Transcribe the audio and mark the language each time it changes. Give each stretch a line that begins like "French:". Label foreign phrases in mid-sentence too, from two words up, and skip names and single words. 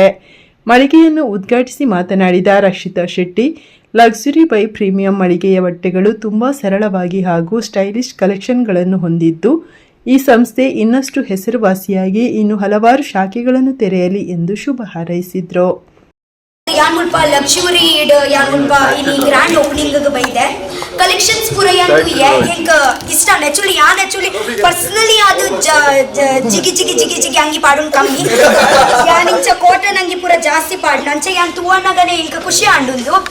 Kannada: ಮಳಿಗೆಯನ್ನು ಉದ್ಘಾಟಿಸಿ ಮಾತನಾಡಿದ ರಕ್ಷಿತಾ ಶೆಟ್ಟಿ, ಲಕ್ಸುರಿ ಬೈ ಪ್ರೀಮಿಯಂ ಮಳಿಗೆಯ ಬಟ್ಟೆಗಳು ತುಂಬಾ ಸರಳವಾಗಿ ಹಾಗೂ ಸ್ಟೈಲಿಶ್ ಕಲೆಕ್ಷನ್ಗಳನ್ನು ಹೊಂದಿದ್ದು, ಈ ಸಂಸ್ಥೆ ಇನ್ನಷ್ಟು ಹೆಸರುವಾಸಿಯಾಗಿ ಇನ್ನು ಹಲವಾರು ಶಾಖೆಗಳನ್ನು ತೆರೆಯಲಿ ಎಂದು ಶುಭ ಹಾರೈಸಿದ್ರು.
Tulu: ಯಾನ್ ಮುಲ್ಪ ಲಕ್ಸುರಿ ಯಾನ್ ಮುಲ್ಪ ಇಲ್ಲಿ
English: grand opening
Tulu: ಬೈದೆ ಕಲೆಕ್ಷನ್ಸ್ ಪೂರ ಯಾನ್ ಹೆಂಗ ಇಷ್ಟ ಆಕ್ಚುಲಿ ಯಾನ್
English: actually personally
Tulu: ಅದು ಜಿಗಿ ಜಿಗಿ ಜಿಗಿ ಜಿಗಿ ಅಂಗಿ ಪಾಡೋನ್ ಕಮ್ಮಿ ಯಾನ್ ಇಂಚ ಕಾಟನ್ ಅಂಗಿ ಪೂರ ಜಾಸ್ತಿ ಪಾಡ್ನ ಅಂಚೆ ಯಾನ್ ತುವನಗನೆ ಇಂಕ ಖುಷಿ ಆಂಡುಂದು